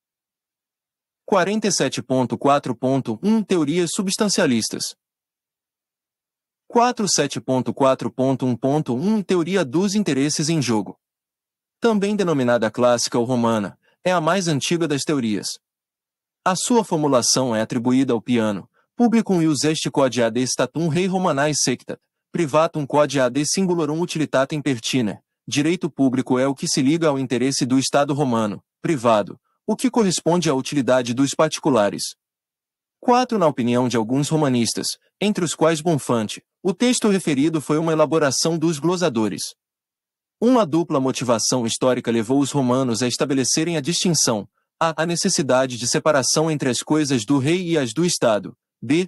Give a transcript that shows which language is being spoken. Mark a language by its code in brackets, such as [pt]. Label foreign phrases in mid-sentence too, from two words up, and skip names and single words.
[pt] 47.4.1 Teorias substancialistas. 47.4.1.1 Teoria dos interesses em jogo. Também denominada clássica ou romana, é a mais antiga das teorias. A sua formulação é atribuída ao Piano, [la] publicum ius est quod ad statum rei romanae sectat, privatum quod ad singularum utilitatem pertine. [pt] Direito público é o que se liga ao interesse do Estado romano, privado, o que corresponde à utilidade dos particulares. 4. Na opinião de alguns romanistas, entre os quais Bonfante, o texto referido foi uma elaboração dos glosadores. Uma dupla motivação histórica levou os romanos a estabelecerem a distinção: a necessidade de separação entre as coisas do rei e as do Estado, b.